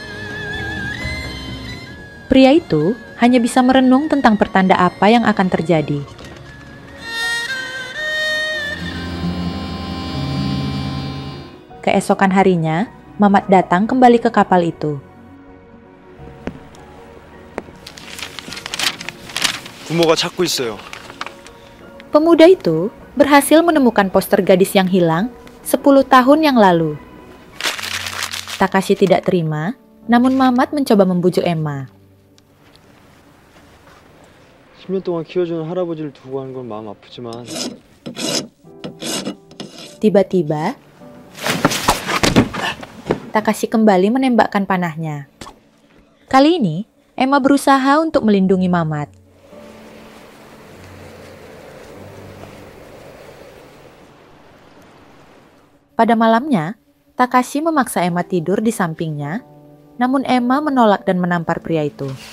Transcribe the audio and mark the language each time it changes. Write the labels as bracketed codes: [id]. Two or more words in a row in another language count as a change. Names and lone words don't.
[id] Pria itu hanya bisa merenung tentang pertanda apa yang akan terjadi. Keesokan harinya, Mamat datang kembali ke kapal itu. [ko] 부모가 찾고 있어요. [id] Pemuda itu berhasil menemukan poster gadis yang hilang 10 tahun yang lalu. Takashi tidak terima, namun Mamat mencoba membujuk Emma. [ko] 10년 동안 키워주는 할아버지를 두고 가는 건 마음 아프지만 [id] Tiba-tiba, Takashi kembali menembakkan panahnya. Kali ini, Emma berusaha untuk melindungi Mamat. Pada malamnya, Takashi memaksa Emma tidur di sampingnya, namun Emma menolak dan menampar pria itu.